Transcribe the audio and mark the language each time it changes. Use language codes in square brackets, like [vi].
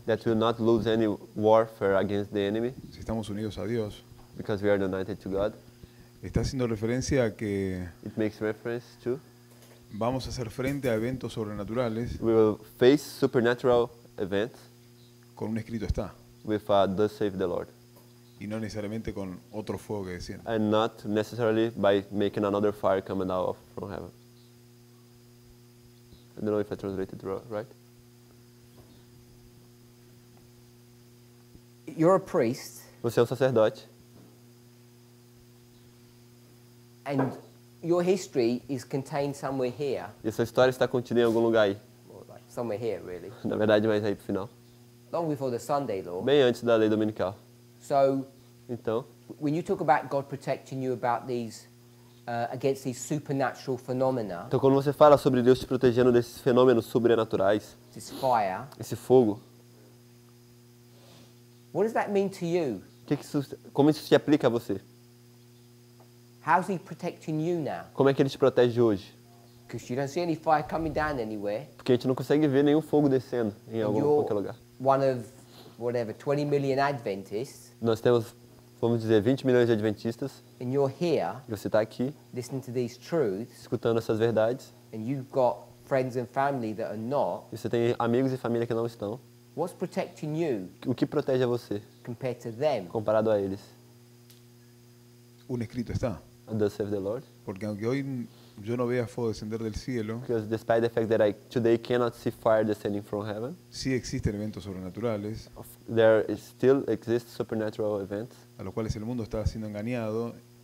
[en] that we will not lose any warfare against the enemy [es] si estamos unidos a Dios, [en] because we are united to God, [es] está haciendo referencia a que [en] it makes reference to [es] vamos a hacer frente a eventos sobrenaturales [en] we will face supernatural events [es] con un escrito está, [en] with thus save the Lord, [es] y no necesariamente con otro fuego que desciende. [en] and not necessarily by making another fire coming out from heaven. I don't know if I translated right. You're a priest, [pt] Você é um sacerdote [en] and your history is contained somewhere here, [pt] e sua história está contida em algum lugar aí. [en] or like somewhere here really, [pt] Na verdade, mais aí pro final. [en] long before the Sunday law. [pt] Bem antes da lei dominical. [en] So [pt] Então, [en] when you talk about God protecting you about these against these supernatural phenomena, [pt] então, quando você fala sobre Deus te protegendo desses fenômenos sobrenaturais, [en] this fire, [pt] esse fogo, [en] What does that mean to you? [pt] Como isso se aplica a você? [en] How's he protecting you now? [pt] Como é que ele te protege hoje? [en] Because you don't see any fire coming down anywhere. [pt] Porque a gente não consegue ver nenhum fogo descendo em qualquer lugar. [en] One of, whatever, 20 million Adventists. [pt] Nós temos, vamos dizer, 20 milhões de adventistas. [en] And you're here. [pt] E você está aqui, [en] listening to these truths. [pt] Escutando essas verdades. [en] And you've got friends and family that are not. [pt] E você tem amigos e família que não estão. [en] What's protecting you? [pt] O que protege a você? [en] Compared to them? [pt] Comparado a eles. [es] Un escrito está. [en] Thus saith the Lord. [es] Porque aunque hoy yo no vea fuego descender del cielo, [en] because despite the fact that I today cannot see fire descending from heaven, [es] sí existen eventos sobrenaturales, [en] there still exist supernatural events, [es] a los cuales el mundo está siendo engañado,